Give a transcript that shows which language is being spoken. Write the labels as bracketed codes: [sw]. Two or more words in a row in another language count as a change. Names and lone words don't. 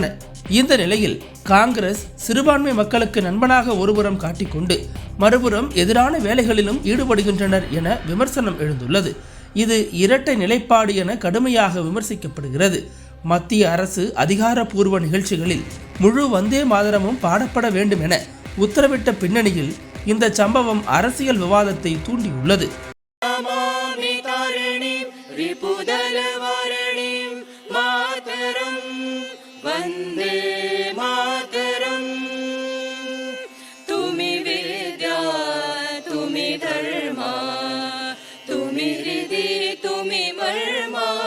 [ta] இந்த நிலையில் காங்கிரஸ் சிறுபான்மை மக்களுக்கு நண்பனாக ஒருபுறம் காட்டிக்கொண்டு மறுபுறம் எதிரான வேலைகளிலும் ஈடுபடுகின்றனர் என விமர்சனம் எழுந்துள்ளது. இது இரட்டை நிலைப்பாடு என கடுமையாக விமர்சிக்கப்படுகிறது. மத்திய அரசு அதிகாரப்பூர்வ நிகழ்ச்சிகளில் முழு வந்தே மாதரமும் பாடப்பட வேண்டும் என உத்தரவிட்ட பின்னணியில் இந்த சம்பவம் அரசியல் விவாதத்தை தூண்டியுள்ளது. [bn] বন্দে মাতরম্ তুমি বিদ্যা তুমি ধর্ম তুমি হৃদি তুমি মর্ম